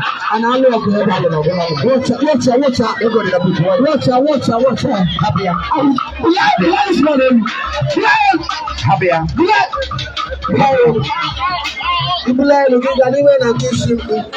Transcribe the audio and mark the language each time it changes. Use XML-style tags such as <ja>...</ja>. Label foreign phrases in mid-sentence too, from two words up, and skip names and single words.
<ig>A na-alụ ọgụ ebe a lụrụ ọgụ n'ọgụ.</ig> <en>Watch out, watch out, watch out.</en> <ig>Ego dị na boot,</ig> <en>watch out. Watch out, watch out, watch out.</en> <ig>Hapụ ya. Au, bulie, bulie</ig> <en>this man</en> <ig>elu. Bulie. Hapụ ya. Bulie. Au. I bulie elu, gị gaa n'iwe na nke isi mkpu.</ig>